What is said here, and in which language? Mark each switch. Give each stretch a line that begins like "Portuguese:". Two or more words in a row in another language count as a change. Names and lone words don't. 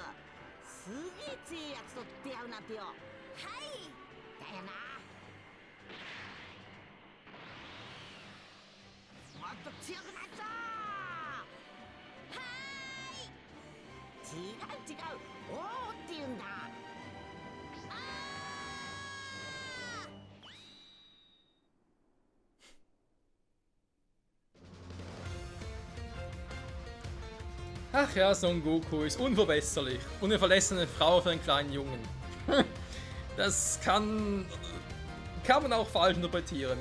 Japanese: すげえ強いやつと出会うなんてよ。はい。だよな。もっと強くなった。違う、おーって言うんだ。
German: Ach ja, Son Goku ist unverbesserlich. Und eine verlassene Frau für einen kleinen Jungen. Das kann man auch falsch interpretieren.